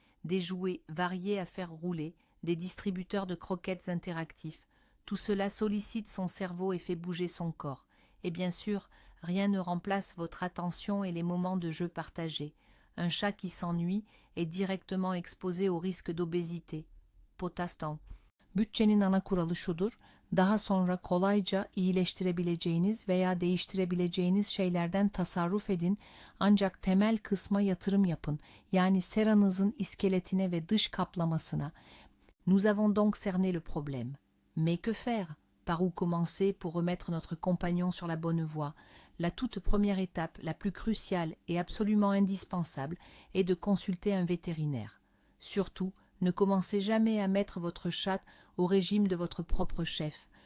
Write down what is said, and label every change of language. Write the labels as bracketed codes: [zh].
[fr] Des jouets variés à faire rouler, des distributeurs de croquettes interactifs, tout cela sollicite son cerveau et fait bouger son corps. Et bien sûr, rien ne remplace votre attention et les moments de jeu partagés. Un chat qui s'ennuie est directement exposé au risque d'obésité. Potaston. [tr] Bütçenin ana kuralı şudur: daha sonra kolayca iyileştirebileceğiniz veya değiştirebileceğiniz şeylerden tasarruf edin, ancak temel kısma yatırım yapın, yani seranızın iskeletine ve dış kaplamasına. [fr] Nous avons donc cerné le problème. Mais que faire? Par où commencer pour remettre notre compagnon sur la bonne voie? La toute première étape, la plus cruciale et absolument indispensable, est de consulter un vétérinaire. Surtout, ne commencez jamais à mettre votre chat au régime de votre propre chef.